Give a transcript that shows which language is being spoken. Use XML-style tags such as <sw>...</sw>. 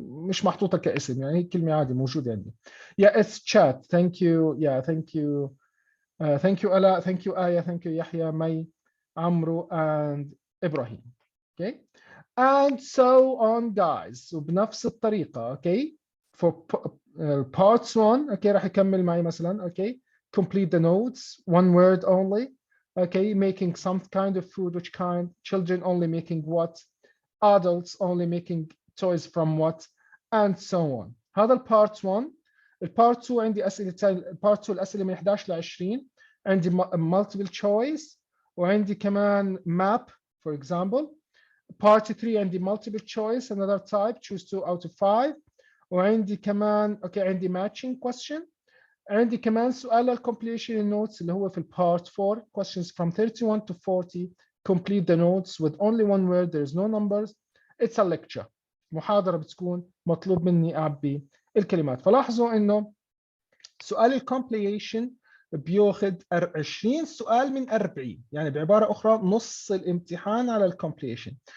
<ar>مش محطوطة كاسم يعني هي كلمة عادي موجودة عندي.</ar> <en>Yeah, it's chat. Thank you. Yeah, thank you. Thank you Ala. Thank you Aya. Thank you Yahya, May, Amru, and Ibrahim. Okay. And so on, guys.</en> <ar>وبنفس الطريقة.</ar> <en>Okay. For parts 1. Okay.</en> <ar>راح يكمل معي مثلا.</ar> <en>Okay. Complete the notes. One word only. Okay. Making some kind of food. Which kind? Children only making what? Adults only making toys from what? And so on.</en> <ar>هذا البارت 1. البارت 2 عندي أسئلة. البارت 2 الأسئلة من 11 ل 20.</ar> <en>عندي multiple choice</en> <ar>وعندي كمان</ar> <en>map for example. Part 3 عندي multiple choice another type choose 2 out of 5</en> <ar>وعندي كمان عندي</ar> <en>matching question.</en> <ar>عندي كمان سؤال</ar> <en>completion notes</en> <ar>اللي هو في</ar> <en>part 4 questions from 31 to 40 complete the notes with only one word there is no numbers. It's a lecture.</en> <ar>محاضرة بتكون مطلوب مني أعبي الكلمات. فلاحظوا إنه سؤال completion بياخد 20 سؤال من 40 يعني بعبارة أخرى نص الامتحان على completion.</ar>